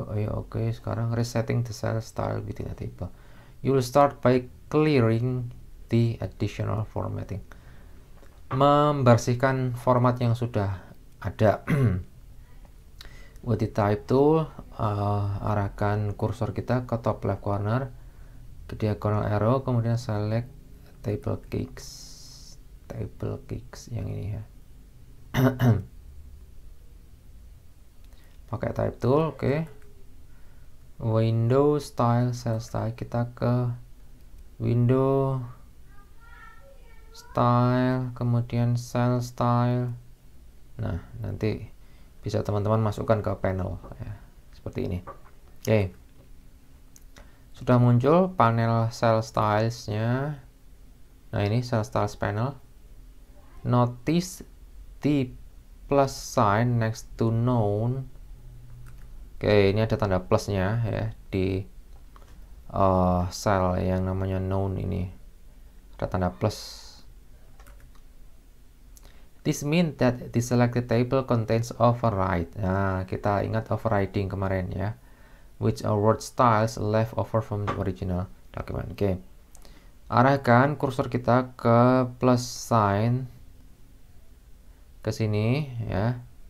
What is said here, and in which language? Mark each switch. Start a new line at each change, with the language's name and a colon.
English: Oke,
Indonesian: sekarang
English: resetting the cell style within a table. You will start by clearing the additional formatting.
Indonesian: Membersihkan format yang sudah ada.
English: With the type tool,
Indonesian: arahkan kursor kita ke
English: top left corner, ke diagonal arrow,
Indonesian: kemudian
English: select table kicks
Indonesian: yang ini ya. Pakai type tool, oke. Window style, cell style, kita ke window style, kemudian cell style. Nah, nanti bisa teman-teman masukkan ke panel ya, seperti ini. Oke. Sudah muncul panel cell styles-nya. Nah, ini cell styles panel.
English: Notice the plus sign next to known.
Indonesian: Oke, ini ada tanda plusnya ya di cell yang namanya known ini. Ada tanda plus.
English: This means that the selected table contains override.
Indonesian: Nah, kita ingat overriding kemarin ya.
English: Which are word styles left over from the original document. Oke.
Indonesian: Arahkan kursor kita ke plus sign ke sini ya.